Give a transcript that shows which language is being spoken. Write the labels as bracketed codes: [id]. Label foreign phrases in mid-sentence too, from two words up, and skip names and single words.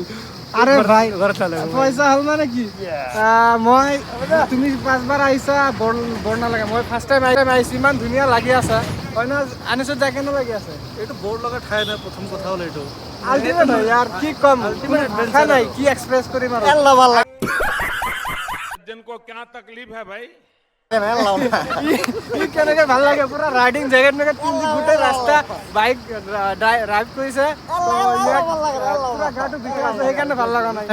[as] আৰে ভাই পইচা হ'ল মানে কি, মই তুমি 5 বাৰ আহিছা, বৰ নালাগে। মই [en] first time [as] আহিছোঁ, ইমান ধুনীয়া লাগি আছে হয় ন? আনিছত যাই কেনে লাগি আছে? এইটো বৰ লগা ঠাই নাই, প্ৰথম কথা হ'ল এইটো আল্টিমেট হয় ইয়াৰ, কি ক'ম, ভাষা নাই কি এক্সপ্ৰেছ কৰিম আৰু। [hi] जिनको क्या तकलीफ है भाई [as] কেনেকে ভাল লাগে, পুৰা [en] riding jacket [as] মেকেট পিন্ধি গোটেই ৰাস্তা [en] bike drive [as] কৰিছে, পুৰা গাটো ভিতৰত আছে, সেইকাৰণে ভাল লগা নাই।